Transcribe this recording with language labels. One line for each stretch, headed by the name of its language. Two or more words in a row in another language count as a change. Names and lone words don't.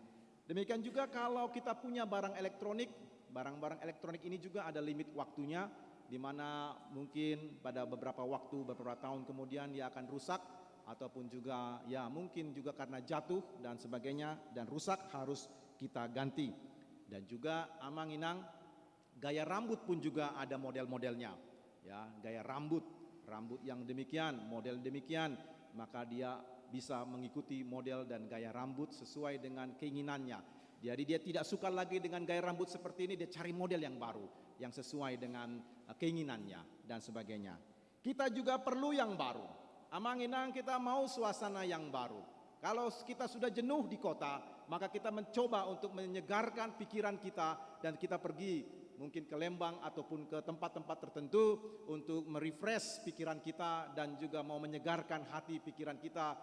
Indonesian: Demikian juga kalau kita punya barang elektronik, barang-barang elektronik ini juga ada limit waktunya, di mana mungkin pada beberapa waktu, beberapa tahun kemudian dia akan rusak, ataupun juga ya mungkin juga karena jatuh dan sebagainya dan rusak harus kita ganti. Dan juga amang-inang, gaya rambut pun juga ada model-modelnya, ya, gaya rambut yang demikian, model demikian, maka dia bisa mengikuti model dan gaya rambut sesuai dengan keinginannya. Jadi dia tidak suka lagi dengan gaya rambut seperti ini, dia cari model yang baru yang sesuai dengan keinginannya dan sebagainya. Kita juga perlu yang baru. Amang-inang, kita mau suasana yang baru. Kalau kita sudah jenuh di kota, maka kita mencoba untuk menyegarkan pikiran kita dan kita pergi mungkin ke Lembang ataupun ke tempat-tempat tertentu untuk merefresh pikiran kita dan juga mau menyegarkan hati pikiran kita.